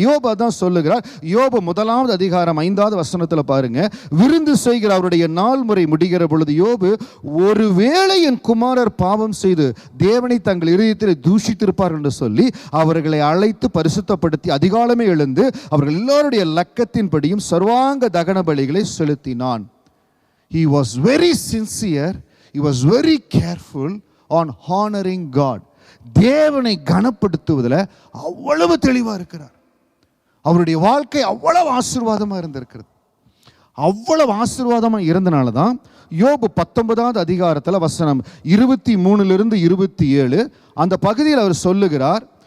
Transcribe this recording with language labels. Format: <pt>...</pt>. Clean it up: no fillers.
<ta>யோபு தான் சொல்லுகிறார். யோபு 1 அதிகாரம் 5வது வசனத்தில் பாருங்க, விருந்து செய்கிற அவருடைய நாள் முறை முடிகிற பொழுது யோபு, ஒருவேளை என் குமாரர் பாவம் செய்து தேவனை தங்கள் இதயத்தில் தூஷித்திருப்பார் என்று சொல்லி அவர்களை அழைத்து பரிசுத்தப்படுத்தி அதிகாலமே எழுந்து அவர்கள் எல்லோருடைய லக்கத்தின்படியும் சர்வாங்க தகன பலிகளை செலுத்தினான்.</ta> <en>He was very sincere. He was very careful on honoring God.</en> <ta>தேவனை கனப்படுத்துவதில் அவ்வளவு தெளிவாக இருக்கிறார். அவருடைய வாழ்க்கை அவ்வளவு ஆசீர்வாதமாக இருந்திருக்கிறது. அவ்வளவு ஆசீர்வாதமாக இருந்தனால தான் யோபு 19வது அதிகாரத்தில் வசனம் 23 27 அந்த பகுதியில் அவர் சொல்லுகிறார்.</ta>